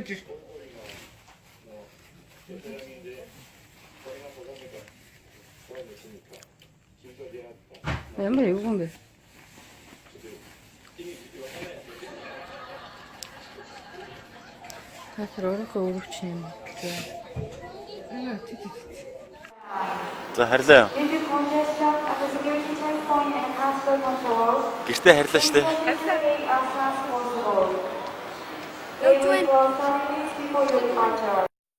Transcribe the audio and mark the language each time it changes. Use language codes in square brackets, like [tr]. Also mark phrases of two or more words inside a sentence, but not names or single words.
[mn] Ямар юу юм бэ? Газар өөрөө өрөвч юм. За харьлаа. [en] Due to congestion at the security checkpoint and transfer control, [mn] Гэртээ харьлаа штэ. [en] evacuate as fast as possible. It will close 5 minutes before your departure.